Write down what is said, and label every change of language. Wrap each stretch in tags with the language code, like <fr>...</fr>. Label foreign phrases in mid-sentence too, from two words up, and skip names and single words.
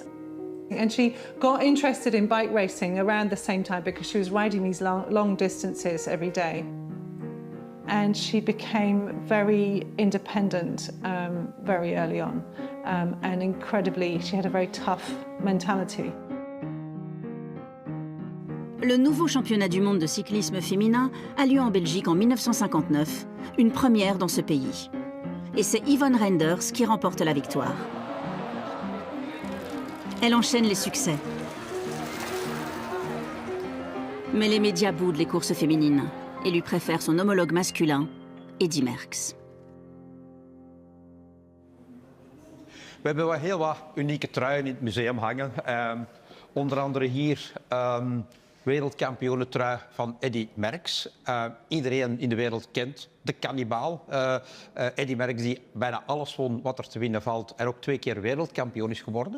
<en>And she got interested in bike racing around the same time because she was riding these long distances every day. And she became very independent very early on. And incredibly, she had a very tough mentality.</en> <fr>Le nouveau championnat du monde de cyclisme féminin a lieu en Belgique en 1959, une première dans ce pays. Et c'est Yvonne Reinders qui remporte la victoire. Elle enchaîne les succès. Mais les médias boudent les courses féminines et lui préfèrent son homologue masculin, Eddy Merckx.</fr> <nl>We hebben wel heel wat unieke truien in het museum hangen. Onder andere hier wereldkampioenentrui van Eddy Merckx. Iedereen in de wereld kent de kannibaal. Eddy Merckx die bijna alles won wat er te winnen valt en ook 2 keer wereldkampioen is geworden.</nl>